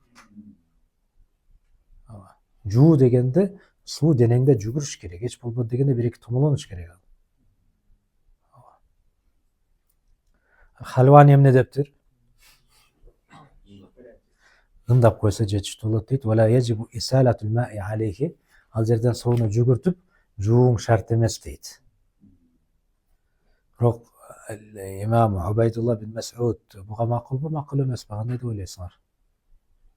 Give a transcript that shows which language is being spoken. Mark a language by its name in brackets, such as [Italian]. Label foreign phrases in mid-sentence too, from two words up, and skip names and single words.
[Kyrgyz] Жуу дегенде суу денеңде жүгүрүш керек, эч болбойт дегенде бир эки томолонуш керек. Халвани эмне дептир? Нымдап койсо жетиштүү болот дейт. [Arabic] ولا يجب إسالة الماء عليه. [Kyrgyz] Ал жерден сууну жүгүртүп, жууң шарт эмес дейт. Бирок имам Убайдулла бин Мас'уд буга макулбу, макул эмеспи? Кандай деп ойлойсуңар?